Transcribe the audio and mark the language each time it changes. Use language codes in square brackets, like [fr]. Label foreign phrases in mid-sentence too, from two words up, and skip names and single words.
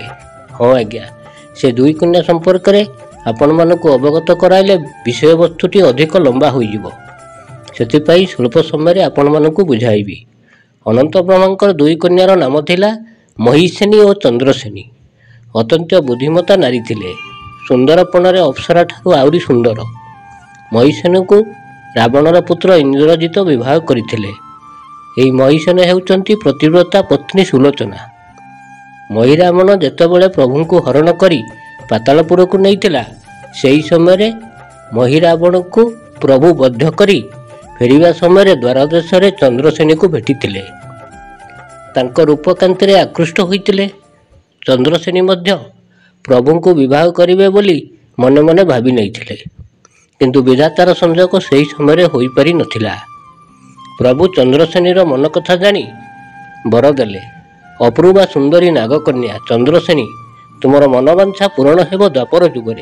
[or] ହଁ ଆଜ୍ଞା, ସେ 2 କନ୍ୟା ସମ୍ପର୍କ ରେ ଆପଣ ମାନଙ୍କୁ ଅବଗତ କରାଇଲେ ବିଷୟ ବସ୍ତୁଟି ଅଧିକ ଲମ୍ବା ହୋଇ ଯିବ। ସେଥି ପାଇଁ ସ୍ୱଳ୍ପ ସମୟ ରେ ଆପଣ ମାନଙ୍କୁ ବୁଝାଇବି। ଅନନ୍ତ ବ୍ରହ୍ମାଙ୍କର 2 କନ୍ୟାର ନାମ ଥିଲା ମହିଷେଣୀ ଓ ଚନ୍ଦ୍ରସେନୀ। ଅତ୍ୟନ୍ତ ବୁଦ୍ଧିମତୀ ନାରୀ ଥିଲେ। ସୁନ୍ଦରପଣ ରେ ଅପ୍ସରା ଠାରୁ ଆହୁରି ସୁନ୍ଦର। ମହିଷେଣୀ କୁ ରାବଣର ପୁତ୍ର ଇନ୍ଦ୍ରଜିତ ବିବାହ କରିଥିଲେ। ଏହି ମହିଷେଣ ହେଉଛନ୍ତି ପତିବ୍ରତା ପତ୍ନୀ ସୁଲୋଚନା। ମହୀରାବଣ ଯେତେବେଳେ ପ୍ରଭୁ କୁ ହରଣ କରି ପାତାଳପୁର କୁ ନେଇଥିଲା, ସେହି ସମୟ ରେ ମହୀରାବଣ କୁ ପ୍ରଭୁ ବଧ କରି ଫେରିବା ସମୟ ଦ୍ୱାର ଦେଶ ଚନ୍ଦ୍ରସେନୀ କୁ ଭେଟିଥିଲେ। ତାଙ୍କ ରୂପକାନ୍ତିରେ ଆକୃଷ୍ଟ ହୋଇଥିଲେ। ଚନ୍ଦ୍ରସେନୀ ମଧ୍ୟ ପ୍ରଭୁଙ୍କୁ ବିବାହ କରିବେ ବୋଲି ମନେ ମନେ ଭାବି ନେଇଥିଲେ, କିନ୍ତୁ ବିଧାତାର ସଂଯୋଗ ସେହି ସମୟରେ ହୋଇପାରି ନଥିଲା। ପ୍ରଭୁ ଚନ୍ଦ୍ରସେନୀର ମନ କଥା ଜାଣି ବର ଦେଲେ, ଅପୂର୍ବା ସୁନ୍ଦରୀ ନାଗକନ୍ୟା ଚନ୍ଦ୍ରସେନୀ, ତୁମର ମନବାଞ୍ଛା ପୂରଣ ହେବ ଦ୍ୱାପର ଯୁଗରେ।